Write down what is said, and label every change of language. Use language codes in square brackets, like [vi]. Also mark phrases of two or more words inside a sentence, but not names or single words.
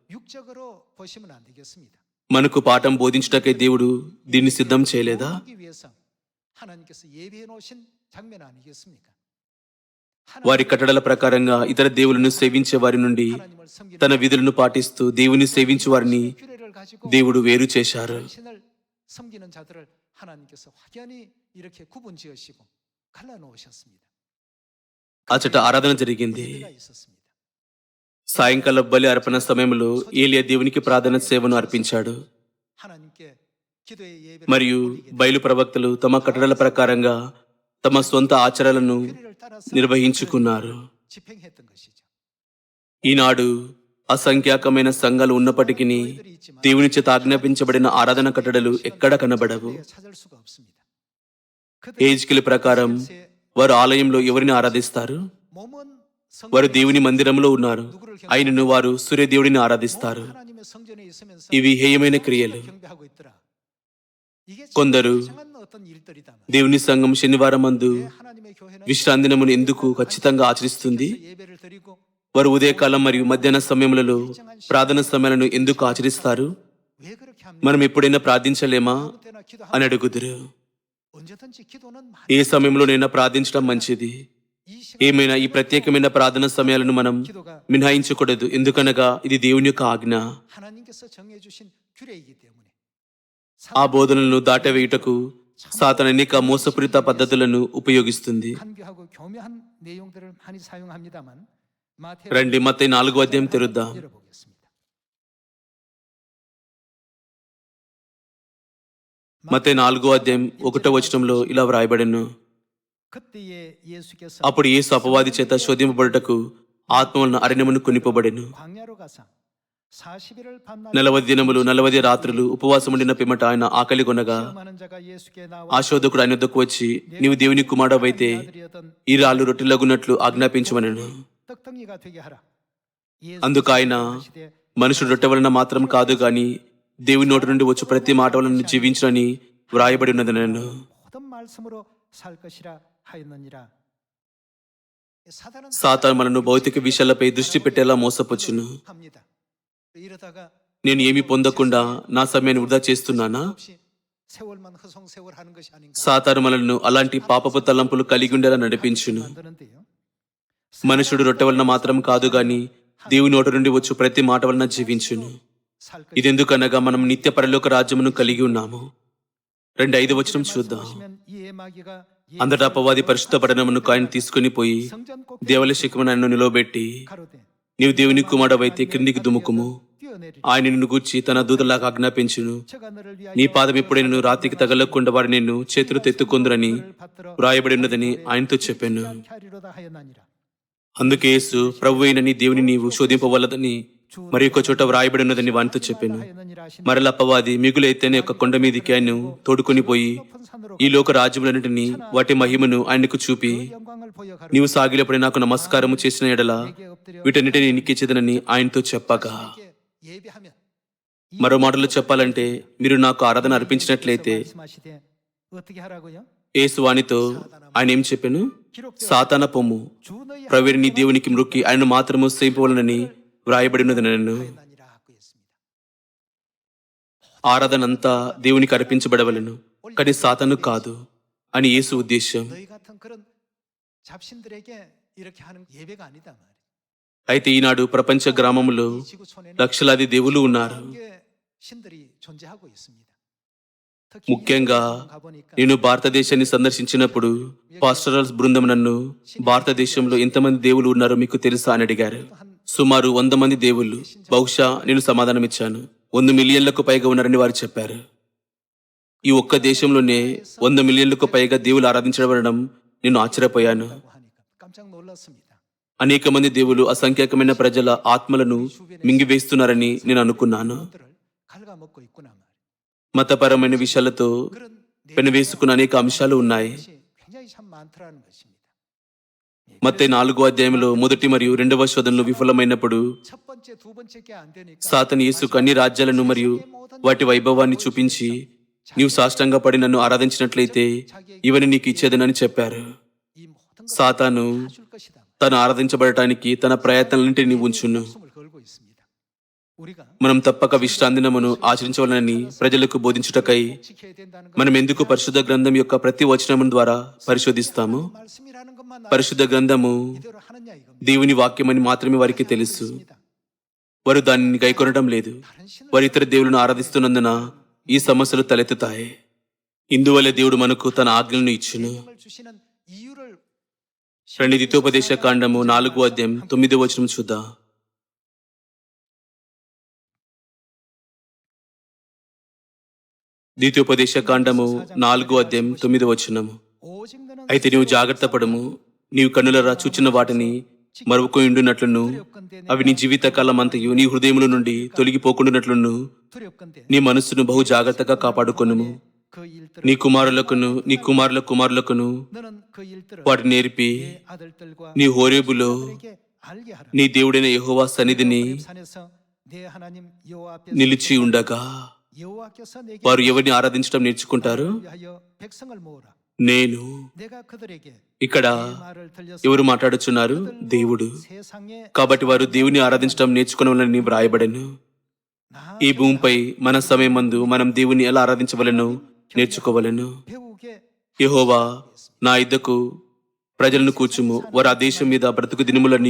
[te] మనకు పాఠం బోధించుటకై దేవుడు దీన్ని సిద్ధం చేయలేదా? వారి కట్టడల ప్రకారంగా ఇతర దేవులను సేవించే వారి నుండి తన విధులను పాటిస్తూ దేవుని సేవించే వారిని దేవుడు వేరు చేశారు. [ko] 섬기는 자들을 하나님께서 확연히 이렇게 구분 지으시고 갈라 놓으셨습니다. [te] అచట ఆరాధన జరిగింది. [ko] 예배가 있었습니다. [te] సాయంకాల బలి అర్పణ సమయంలో ఏలియా దేవునికి ప్రార్థన సేవను అర్పించాడు. [ko] 하나님께 기도의 예배를 [te] మరియు బయలు ప్రవక్తలు తమ కట్టడల ప్రకారంగా తమ సొంత ఆచారాలను [ko] 규례를 따라서 [te] నిర్వహించుకున్నారు. [ko] 집행했던 것이죠. [te] ఈనాడు అసంఖ్యాకమైన సంఘాలు ఉన్నప్పటికీ దేవుని చేత ఆజ్ఞాపించబడిన ఆరాధన కట్టడలు ఎక్కడ కనబడవు. [ko] 찾을 수가 없습니다. [te] హేజ్కేలు ప్రకారం వారు ఆలయంలో ఎవరిని ఆరాధిస్తారు? [ko] 몸은 [te] వారు దేవుని మందిరంలో ఉన్నారు, అయినను వారు సూర్యదేవుడిని ఆరాధిస్తారు. [ko] 하나님의 성전에 있으면서 [te] ఇవి హేయమైన క్రియలు. [ko] 경배하고 있더라. 이게 [te] కొందరు [ko] 이상한 어떤 일들이다. [te] దేవుని సంఘం శనివారం మందు [ko] 하나님의 교회는 [te] విశ్రాంతి దినమును ఎందుకు ఖచ్చితంగా ఆచరిస్తుంది? [ko] 예배를 드리고 [te] వారు ఉదయకాలం మరియు మధ్యాహ్న సమయములలో ప్రార్థన సమయాలను ఎందుకు ఆచరిస్తారు? [ko] 왜 그렇게 합니까? [te] మనం ఎప్పుడైనా ప్రార్థించలేమా [ko] 아무 때나 기도하면 [te] అని అడుగుదురు. [ko] 언제든지 기도는 많이 [te] ఏ సమయంలోనైనా ప్రార్థించడం మంచిది. [ko] 이 시간 [te] ఏమైనా ఈ ప్రత్యేకమైన ప్రార్థన సమయాలను మనం [ko] 기도가 [te] మినహాయించకూడదు. ఎందుకనగా ఇది దేవుని యొక్క ఆజ్ఞ. [ko] 하나님께서 정해 주신 규례이기 때문에 [te] ఆ బోధనలను దాటవేయుటకు సాతాను అనేక మోసపూరిత పద్ధతులను ఉపయోగిస్తుంది. [ko] 간교하고 교묘한 내용들을 많이 사용합니다만 [te] రండి మత్తయి 4వ అధ్యాయం తెరుద్దాం. [ko] 열어보겠습니다. [te] మత్తయి 4వ అధ్యాయం 1వ వచనంలో ఇలా వ్రాయబడెను. [ko] 그때에 예수께서 [te] అప్పుడు యేసు అపవాది చేత శోధింపబడుటకు ఆత్మ వలన అరణ్యమును కొనిపోబడెను. [ko] 광야로 가사 40일을 밤낮 [te] 40 దినములు 40 రాత్రులు ఉపవాసముండిన పిమ్మట ఆయన ఆకలి కొనగా [ko] 시험하는 자가 예수께 나와 [te] ఆ శోధకుడు ఆయన వద్దకు వచ్చి నీవు దేవుని కుమారుడవైతే [ko] 아들이었던 [te] ఈ రాళ్ళు రొట్టెలగునట్లు ఆజ్ఞాపించమనెను. [ko] 떡덩이가 되게 하라. [te] అందుకు ఆయన మనుషుడు రొట్టె వలన మాత్రం కాదు గాని దేవుని నోటి నుండి వచ్చు ప్రతి మాట వలన జీవించునని వ్రాయబడి ఉన్నది. నేను [ko] 모든 말씀으로 살 것이라 하였느니라. 사단은 [te] సాతాను మనను భౌతిక విషయాలపై దృష్టి పెట్టేలా మోసపుచ్చును. [ko] 합니다. 이러다가 [te] నేను ఏమి పొందకుండా నా సమయాన్ని వృధా చేస్తున్నానా? [ko] 없이 세월만 허송세월하는 것이 아닌가 [te] సాతాను మనల్ని అలాంటి పాపపు తలంపులు కలిగి ఉండేలా నడిపించును. [ko] 만드는데요. [te] మనుషుడు రొట్టె వలన మాత్రం కాదు గాని దేవుని నోటి నుండి వచ్చు ప్రతి మాట వలన జీవించును. [ko] 살 것이 [te] ఇదెందుకనగా మనం నిత్య పరలోక రాజ్యమును కలిగి ఉన్నాము. 2:5 వచనం చూద్దాం. [ko] 보시면 이 예마귀가 [te] అంతటా అపవాది పరిశుద్ధ పట్టణమును ఆయన తీసుకుని పోయి [ko] 성전 꼭 [te] దేవాలయ శిఖరమున ఆయనను నిలవబెట్టి [ko] 가로되 [te] నీవు దేవుని కుమారుడవైతే క్రిందికి దుముకుము, [ko] 뛰어내리라. [te] ఆయన నిన్ను గూర్చి తన దూతలాగా ఆజ్ఞాపించును. [ko] 저가 너를 위하여 [te] నీ పాదం ఎప్పుడైనా నువ్వు రాతికి తగలకుండా వారు నిన్ను చేతులతో ఎత్తుకొందురని [ko] 받들어 [te] వ్రాయబడి ఉన్నదని ఆయనతో చెప్పాను. [ko] 않게 하리로다 하였나니라. [te] అందుకే యేసు ప్రభు అయిన నీ దేవుని నీవు శోధింపవలదని మరి ఒక చోట వ్రాయబడి ఉన్నదని వానితో చెప్పాను. [ko] 하였느니라 하시니 [te] మరల అపవాది మిగులు ఎత్తైన యొక్క కొండ మీదికి ఆయన్ను తోడుకొని పోయి [ko] 높은 산으로 [te] ఈ లోక రాజ్యములన్నిటినీ వాటి మహిమను ఆయనకు చూపి [ko] 영광을 보여 가로 [te] నీవు సాగిలపడి నాకు నమస్కారము చేసిన ఎడల [ko] 내게 엎드려 [te] వీటన్నిటిని నీకిచ్చేదనని ఆయనతో చెప్పగా, [ko] 내게 예배하면 [te] మరో మాటలో చెప్పాలంటే మీరు నాకు ఆరాధన అర్పించినట్లయితే [ko] 말씀하시되 어떻게 하라고요? [te] యేసు వానితో ఆయన ఏం చెప్పాను? [ko] 기록되어 [te] సాతాన పొమ్ము, [ko] 주 너희 [te] ప్రవీణి నీ దేవునికి మృక్కి ఆయన మాత్రము సేపవలనని వ్రాయబడి ఉన్నది. నన్ను [ko] 하였나니라 하고 있습니다. [te] ఆరాధన అంతా దేవునికి అర్పించబడవలను, కానీ సాతాను కాదు అని యేసు ఉద్దేశం. [ko] 너희 같은 그런 잡신들에게 이렇게 하는 예배가 아니다 말이에요. [te] అయితే ఈనాడు ప్రపంచ గ్రామములో [ko] 이 지구촌에는 [te] లక్షలాది దేవుళ్ళు ఉన్నారు. [ko] 개 신들이 존재하고 있습니다. 특히 [te] ముఖ్యంగా [ko] 일본 가보니까 [te] నేను భారతదేశాన్ని సందర్శించినప్పుడు పాస్టరల్స్ బృందం నన్ను భారతదేశంలో ఎంతమంది దేవుళ్ళు ఉన్నారో మీకు తెలుసా అని అడిగారు. సుమారు 100 మంది దేవుళ్ళు. బహుశా నేను సమాధానమిచ్చాను 1 మిలియన్లకు పైగా ఉన్నారని వారు చెప్పారు. ఈ ఒక్క దేశంలోనే 100 మిలియన్లకు పైగా దేవులు ఆరాధించబడడం నేను ఆశ్చర్యపోయాను. [ko] 하고 하니까 깜짝 놀랐습니다. [te] అనేక మంది దేవులు అసంఖ్యాకమైన ప్రజల ఆత్మలను మింగివేస్తున్నారని నేను అనుకున్నాను. [ko] 것들을 갉아먹고 있구나 말이에요. [te] మతపరమైన విషయాలతో [ko] 그런 [te] పెనవేసుకున్న అనేక అంశాలు ఉన్నాయి. [ko] 것이 굉장히 참 많더라는 것입니다. [te] మత్తయి 4వ అధ్యాయంలో మొదటి మరియు రెండవ శోధనలు విఫలమైనప్పుడు [ko] 첫 번째, 두 번째께 안 되니까 [te] సాతాను యేసుకు అన్ని రాజ్యాలను మరియు వాటి వైభవాన్ని చూపించి నీవు సాష్టంగా పడి నన్ను ఆరాధించినట్లయితే ఇవన్నీ నీకు ఇచ్చేదనని చెప్పారు. [ko] 이 모든 것을 [te] సాతాను [ko] 다 줄 것이다. [te] తను ఆరాధించబడటానికి తన ప్రయత్నాలన్నింటినీ ఉంచును. [ko] 목숨을 걸고 있습니다. 우리가 [te] మనం తప్పక విశ్రాంతి దినమును ఆచరించవలనని ప్రజలకు బోధించుటకై [ko] 지켜야 된다는 [te] మనం ఎందుకు పరిశుద్ధ గ్రంథం యొక్క ప్రతి వచనం ద్వారా పరిశోధిస్తాము? [ko] 말씀이라는 것만 [te] పరిశుద్ధ గ్రంథము [ko] 이대로 하느냐 이겁니다. [te] దేవుని వాక్యమని మాత్రమే వారికి తెలుసు. వారు దానిని గైకొనడం లేదు. [ko] 다른 신을 [te] వారు ఇతర దేవులను ఆరాధిస్తున్నందున ఈ సమస్యలు తలెత్తుతాయి. ఇందువల్ల దేవుడు మనకు తన ఆజ్ఞలను ఇచ్చును. [ko] 명을 주시는 이유를 [te] రండి ద్వితీయోపదేశ కాండము 4వ అధ్యాయం 9వ వచనం చూద్దాం. ద్వితీయోపదేశ కాండము 4వ అధ్యాయం 9వ వచనము. [ko] 오직 너는 [te] అయితే నీవు జాగ్రత్త పడము, నీవు కన్నులరా చూచిన వాటిని మరువకుండునట్లును అవి నీ జీవిత కాలమంతయు నీ హృదయముల నుండి తొలగిపోకుండునట్లును [ko] 두렵건대 [te] నీ మనస్సును బహు జాగ్రత్తగా కాపాడుకొనుము. [ko] 그 일들을 [te] నీ కుమారులకును నీ కుమారుల కుమారులకును [ko] 너는 그 일들을 [te] వాటిని నేర్పి [ko] 내 아들들과 [te] నీ హోరేబులో [ko] 아들에게 알게 하라. [te] నీ దేవుడైన యెహోవా సన్నిధిని [ko] 호렙 산에서 내 하나님 여호와 앞에서 [te] నిలిచి ఉండగా [ko] 여호와께서 내게 [te] వారు ఎవరిని ఆరాధించడం నేర్చుకుంటారు? [ko] 위하여 백성을 모으라. [te] నేను. [ko] 내가 그들에게 [te] ఇక్కడ [ko] 내 말을 들려서 [te] ఎవరు మాట్లాడుచున్నారు? దేవుడు. [ko] 세상에 [te] కాబట్టి వారు దేవుని ఆరాధించడం నేర్చుకునవలని వ్రాయబడెను. [ko] 나 [te] ఈ భూమిపై మన సమయమందు మనం దేవుని ఎలా ఆరాధించవలెనో నేర్చుకోవలెను. [ko] 배우게 [te] యెహోవా నా ఇద్దకు ప్రజలను కూర్చుము, వారు ఆ దేశం మీద బ్రతుకు దినములన్నీ